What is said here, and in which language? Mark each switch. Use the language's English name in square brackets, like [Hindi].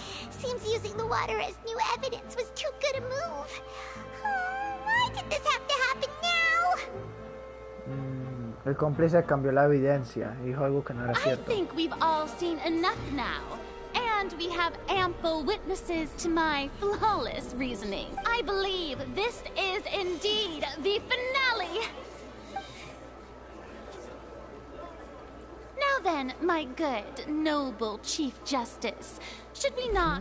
[English] Seems using the water as new evidence was too good a move. Why did this have to happen now? [Spanish] El cómplice cambió la evidencia y dijo algo que no era [English] I [Spanish] cierto. [English] think we've all seen enough now. And we have ample witnesses to my flawless reasoning. I believe this is indeed the finale. Now then, my good, noble Chief Justice, should we not...